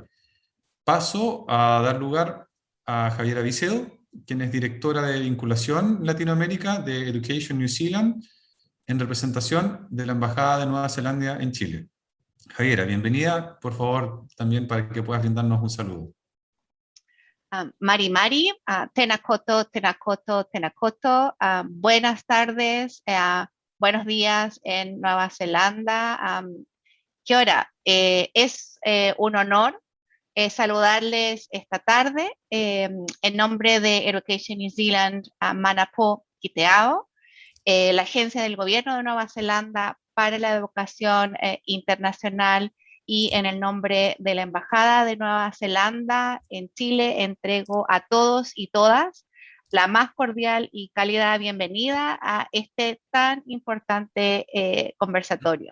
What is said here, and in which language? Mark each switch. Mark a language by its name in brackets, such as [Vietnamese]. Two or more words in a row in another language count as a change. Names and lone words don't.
[Spanish] Paso a dar lugar a Javiera Vicedo, quien es directora de vinculación Latinoamérica de Education New Zealand, en representación de la Embajada de Nueva Zelanda en Chile. Javiera, bienvenida, por favor, también para que puedas brindarnos un saludo. [Mapuche] Mari Mari, [Māori] tena koto, tena koto, tena koto. [Spanish] Buenas tardes, buenos días en Nueva Zelanda. [Māori] Kia ora. [Spanish] Es un honor saludarles esta tarde en nombre de Education New Zealand, Manapo Kiteao, la agencia del gobierno de Nueva Zelanda para la educación internacional, y en el nombre de la Embajada de Nueva Zelanda en Chile entrego a todos y todas la más cordial y cálida bienvenida a este tan importante conversatorio.